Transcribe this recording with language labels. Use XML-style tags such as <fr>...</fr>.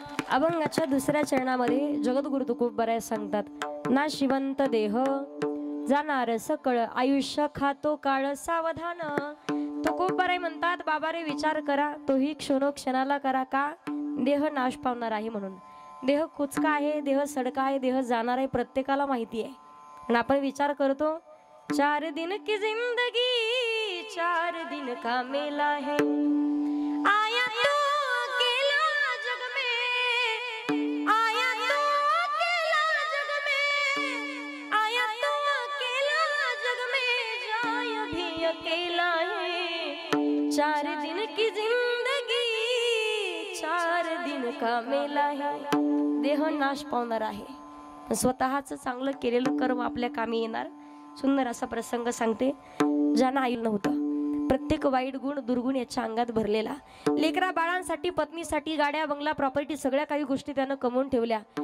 <mr>अभंगाच्या दुसऱ्या चरणामध्ये जगद्गुरु तुकोबराय सांगतात, ना शिवंत देह जाणार सकळ आयुष्य खातो काळ सावधान. तुकोबराय म्हणतात, बाबा रे विचार करा, तोही क्षणोक्षणाला करा, का देह नाश पावणार आहे म्हणून. देह कुचका आहे, देह सडका आहे, देह जाणार आहे, प्रत्येकाला माहिती आहे. आणि आपण विचार करतो,</mr> <hi>4 दिन की जिंदगी 4 दिन का मेला है, आया तो अकेला जग में, आया तो अकेला जग में, आया तो अकेला जग में, जाय भी अकेला है. 4 दिन की जिंदगी 4 दिन का मेला है.</hi> <mr>देह नाश पावणार आहे, स्वतःच चांगलं केलेलं कर्म आपल्या कामी येणार. सुंदर असा प्रसंग सांगते. ज्यांना आई नव्हतं, प्रत्येक वाईट गुण दुर्गुण याच्या अंगात भरलेला, लेकरा बाळांसाठी पत्नीसाठी गाड्या बंगला प्रॉपर्टी सगळ्या काही गोष्टी त्यानं कमवून ठेवल्या.</mr>